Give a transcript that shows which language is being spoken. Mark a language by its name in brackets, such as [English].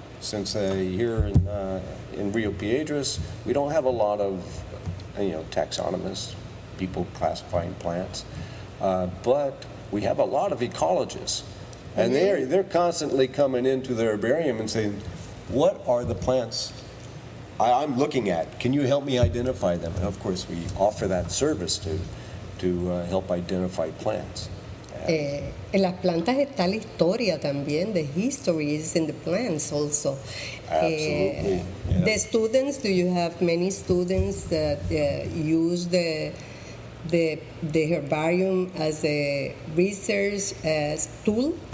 [English] Since here in Rio Piedras, we don't have a lot of taxonomists, people classifying plants, but we have a lot of ecologists, and they're constantly coming into the herbarium and saying, "What are the plants I'm looking at? Can you help me identify them?" And of course, we offer that service to help identify plants. [Spanish] En las plantas está la historia también, [English] the history is in the plants also. Absolutely. Yeah. The students, do you have many students that use the herbarium as a research tool?